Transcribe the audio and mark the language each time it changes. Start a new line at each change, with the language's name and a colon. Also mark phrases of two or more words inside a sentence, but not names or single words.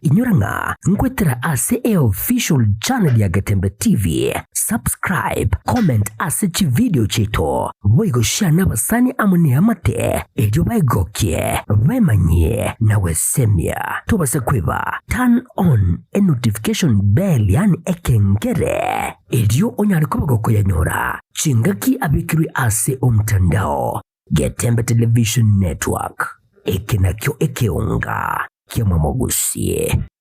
Gusii: Inyoranga ngwetera ase
English: official channel
Gusii: ya Getembe TV.
English: Subscribe, comment
Gusii: ase chi video cheto. Woigo share na basani amone amate. Ejo baigokie. Wemanye na wesemia. Tobase kweva.
English: Turn on a notification bell
Gusii: yani ekengere. Ejo onyaliko bagoko ya nyora. Chingaki abikiri ase omtandao. Getembe Television Network. Ekenakyo ekeonga. Kiama mogusie.